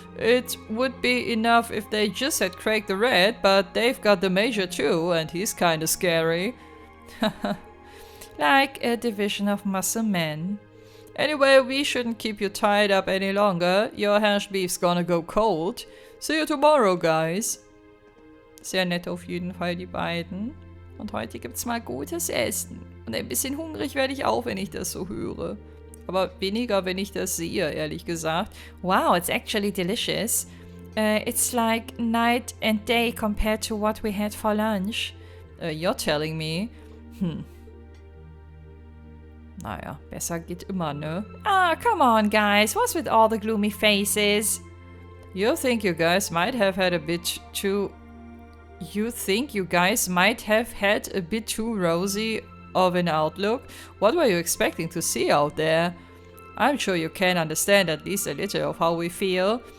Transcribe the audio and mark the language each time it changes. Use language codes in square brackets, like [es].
[en] It would be enough if they just had Craig the Red, but they've got the Major too, and he's kinda scary. Like a division of muscle men. Anyway, we shouldn't keep you tied up any longer. Your hash beef's gonna go cold. See you tomorrow, guys. [de] Sehr nett auf jeden Fall, die beiden. Und heute gibt's mal gutes Essen. Und ein bisschen hungrig werde ich auch, wenn ich das so höre. Aber weniger, wenn ich das sehe, ehrlich gesagt. [en] Wow, it's actually delicious. It's like night and day compared to what we had for lunch. You're telling me. [de] Naja, besser geht immer, ne? [en] Ah, come on, guys. What's with all the gloomy faces? You think you guys might have had a bit too... You think you guys might have had a bit too rosy of an outlook? What were you expecting to see out there? I'm sure you can understand at least a little of how we feel.